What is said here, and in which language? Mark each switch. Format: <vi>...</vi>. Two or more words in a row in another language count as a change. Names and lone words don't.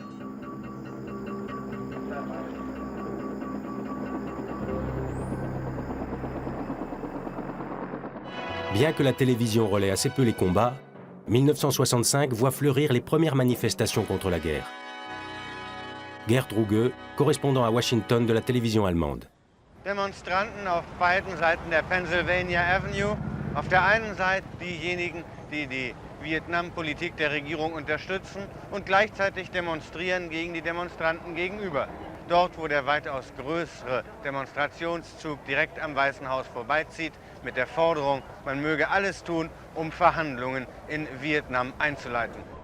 <fr>Bien que la télévision relaie assez peu les combats, 1965 voit fleurir les premières manifestations contre la guerre. Gerd Ruge, correspondant à Washington de la télévision allemande.</fr> <de>Demonstranten auf beiden Seiten der Pennsylvania Avenue. Auf der einen Seite diejenigen, die die Vietnam-Politik der Regierung unterstützen und gleichzeitig demonstrieren gegen die Demonstranten gegenüber. dort wo der weitaus größere Demonstrationszug direkt am Weißen Haus vorbeizieht, mit der Forderung, man möge alles tun, Verhandlungen in Vietnam einzuleiten.</de>